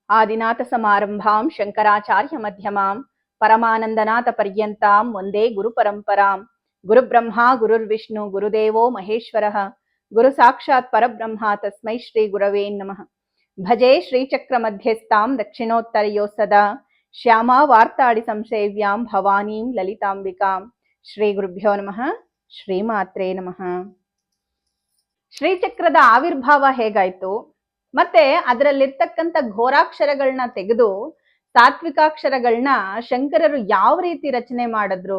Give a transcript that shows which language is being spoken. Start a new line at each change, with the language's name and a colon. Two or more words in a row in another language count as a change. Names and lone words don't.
Sanskrit: ಆದಿನಾಥ ಸಮಾರಂಭಾಂ ಶಂಕರಾಚಾರ್ಯ ಮಧ್ಯಮಾಂ ಪರಮಾನಂದನಾಥ ಪರ್ಯಂತಾಂ ವಂದೇ ಗುರು ಪರಂಪರಾಂ. ಗುರು ಬ್ರಹ್ಮ ಗುರುರ್ವಿಷ್ಣು ಗುರುದೇವೋ ಮಹೇಶ್ವರಃ ಗುರು ಸಾಕ್ಷಾತ್ ಪರಬ್ರಹ್ಮ ತಸ್ಮೈ ಶ್ರೀ ಗುರವೇ ನಮಃ. ಭಜೆ ಶ್ರೀಚಕ್ರ ಮಧ್ಯಸ್ಥಾಂ ದಕ್ಷಿಣೋತ್ತರಯೋ ಸದಾ ಶ್ಯಾಮಾ ವಾರ್ತಾಳಿ ಸಂಸೇವ್ಯಾಂ ಭವಾನೀಂ ಲಲಿತಾಂಬಿಕಾಂ. ಶ್ರೀ ಗುರುಭ್ಯೋ ನಮಃ. ಶ್ರೀಮಾತ್ರೇ ನಮಃ.
Kannada: ಶ್ರೀಚಕ್ರದ ಆವಿರ್ಭಾವ ಹೇಗಾಯ್ತು, ಮತ್ತೆ ಅದರಲ್ಲಿರ್ತಕ್ಕಂಥ ಘೋರಾಕ್ಷರಗಳನ್ನ ತೆಗೆದು ಸಾತ್ವಿಕಾಕ್ಷರಗಳನ್ನ ಶಂಕರರು ಯಾವ ರೀತಿ ರಚನೆ ಮಾಡಿದ್ರು.